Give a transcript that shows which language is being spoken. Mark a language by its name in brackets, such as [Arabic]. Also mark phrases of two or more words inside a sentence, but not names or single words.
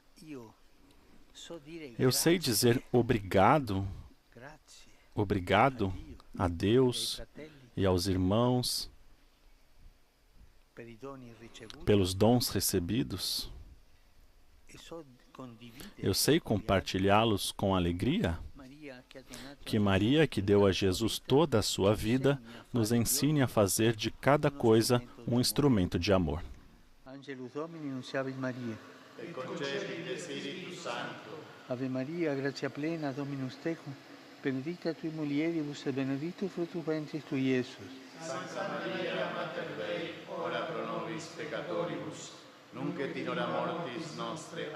[Portuguese] Eu sei dizer obrigado a Deus e aos irmãos pelos dons recebidos. Eu sei compartilhá-los com alegria. Que Maria, que deu a Jesus toda a sua vida, nos ensine a fazer de cada coisa um instrumento de amor. [Latin] Ave Maria, gratia plena, Dominus tecum, benedicta tui mulieribus et benedictus fructus ventris tui, Iesus. Sancta Maria, Mater Dei, ora pro nobis peccatoribus, nunc et in hora mortis nostre.